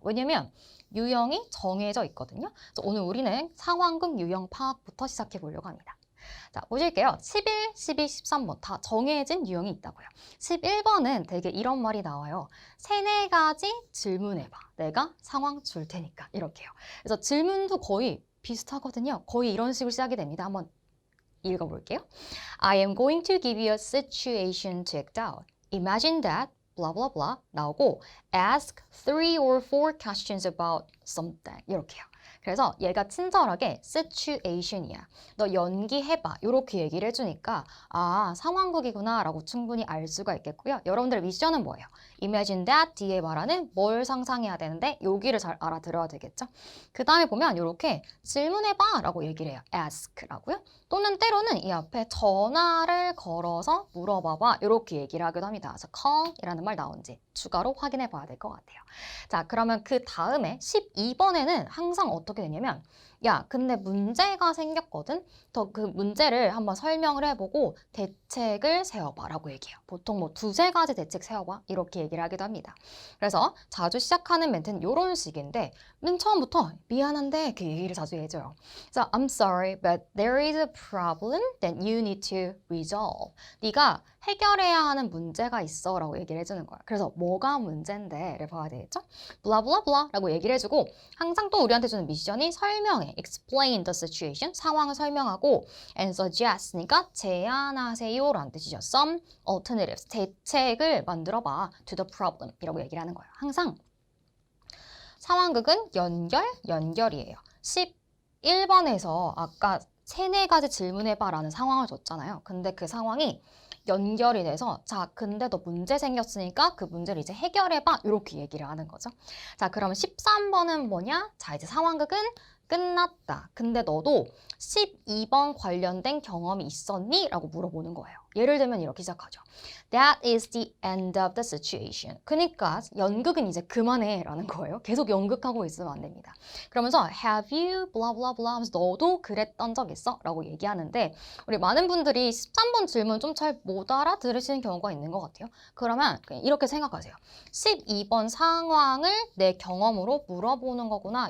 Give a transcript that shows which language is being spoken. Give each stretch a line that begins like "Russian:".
Korean: 왜냐면 유형이 정해져 있거든요. 그래서 오늘 우리는 상황극 유형 파악부터 시작해 보려고 합니다. 자, 보실게요. 11, 12, 13번 다 정해진 유형이 있다고요. 11번은 되게 이런 말이 나와요. 세네 가지 질문해봐. 내가 상황 줄 테니까. 이렇게요. 그래서 질문도 거의 비슷하거든요. 거의 이런 식으로 시작이 됩니다. 한번 읽어볼게요.
English: I am going to give you a situation to act out. Imagine that blah blah blah
Korean: 나오고
English: ask 3 or 4 questions about something 이렇게요.
Korean: 그래서 얘가 친절하게 situation이야. 너 연기해봐. 이렇게 얘기를 해주니까 상황극이구나 라고 충분히 알 수가 있겠고요. 여러분들의 미션은 뭐예요? Imagine that 뒤에 말하는 뭘 상상해야 되는데 여기를 잘 알아들어야 되겠죠? 그 다음에 보면 이렇게 질문해봐 라고 얘기를 해요. ask라고요. 또는 때로는 이 앞에 전화를 걸어서 물어봐봐 이렇게 얘기를 하기도 합니다. 그래서 call이라는 말 나온지 추가로 확인해 봐야 될 것 같아요. 자, 그러면 그 다음에 12번에는 항상 어떻게 되냐면 야, 근데 문제가 생겼거든? 더 그 문제를 한번 설명을 해보고 대책을 세워봐 라고 얘기해요. 보통 뭐 2-3가지 대책 세워봐 이렇게 얘기를 하기도 합니다. 그래서 자주 시작하는 멘트는 이런 식인데 맨 처음부터 미안한데 이렇게 얘기를 자주 해줘요.
English: 그래서 I'm sorry, but there is a problem that you need to resolve.
Korean: 네가 해결해야 하는 문제가 있어 라고 얘기를 해주는 거야. 그래서 뭐가 문제인데를 봐야 되겠죠? blah blah blah 라고 얘기를 해주고 항상 또 우리한테 주는 미션이 설명해.
English: explain the situation.
Korean: 상황을 설명하고
English: and suggest.
Korean: 그러니까 제안하세요 라는 뜻이죠.
English: some alternatives.
Korean: 대책을 만들어봐.
English: to the problem
Korean: 이라고 얘기를 하는 거예요. 항상 상황극은 연결이에요. 11번에서 아까 3-4가지 질문해봐라는 상황을 줬잖아요. 근데 그 상황이 연결이 돼서 자, 근데 너 문제 생겼으니까 그 문제를 이제 해결해봐 이렇게 얘기를 하는 거죠. 자, 그러면 13번은 뭐냐? 자, 이제 상황극은 끝났다. 근데 너도 12번 관련된 경험이 있었니? 라고 물어보는 거예요. 예를 들면 이렇게 시작하죠.
English: That is the end of the situation.
Korean: 그러니까 연극은 이제 그만해 라는 거예요. 계속 연극하고 있으면 안 됩니다. 그러면서 have you blah blah blah 하면서 너도 그랬던 적 있어? 라고 얘기하는데 우리 많은 분들이 13번 질문 좀 잘 못 알아들으시는 경우가 있는 것 같아요. 그러면 그냥 이렇게 생각하세요. 12번 상황을 내 경험으로 물어보는 거구나.